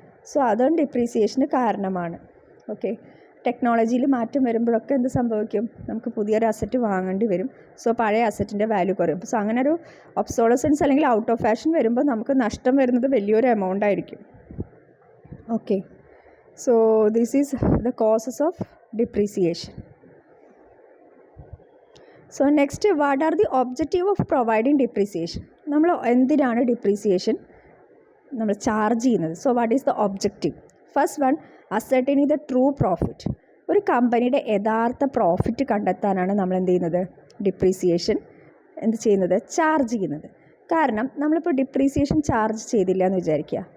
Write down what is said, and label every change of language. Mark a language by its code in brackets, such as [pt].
[ml] So അതും ഡിപ്രീസിയേഷന് കാരണമാണ്. Okay, ടെക്നോളജിയിൽ മാറ്റം വരുമ്പോഴൊക്കെ എന്ത് സംഭവിക്കും, നമുക്ക് പുതിയൊരു അസറ്റ് വാങ്ങേണ്ടി വരും. സോ പഴയ അസറ്റിൻ്റെ വാല്യൂ കുറയും. സോ അങ്ങനെ ഒരു ഒബ്സോളസൻസ് അല്ലെങ്കിൽ ഔട്ട് ഓഫ് ഫാഷൻ വരുമ്പോൾ നമുക്ക് നഷ്ടം വരുന്നത് വലിയൊരു എമൗണ്ട് ആയിരിക്കും. [en] Okay, so this is the causes of depreciation. So next, what are the objective of providing depreciation? [ml] നമ്മൾ എന്തിനാണ് ഡിപ്രീസിയേഷൻ നമ്മൾ ചാർജ് ചെയ്യുന്നത്? [en] So what is the objective? First one, ascertaining the true profit. [ml] ഒരു കമ്പനിയുടെ യഥാർത്ഥ profit കണ്ടെത്താനാണ് നമ്മൾ എന്ത് ചെയ്യുന്നത്? ഡിപ്രീസിയേഷൻ എന്ത് ചെയ്യുന്നത്? ചാർജ് ചെയ്യുന്നത്. കാരണം നമ്മളിപ്പോൾ ഡിപ്രീസിയേഷൻ ചാർജ് ചെയ്തില്ല എന്ന് വിചാരിക്കുക.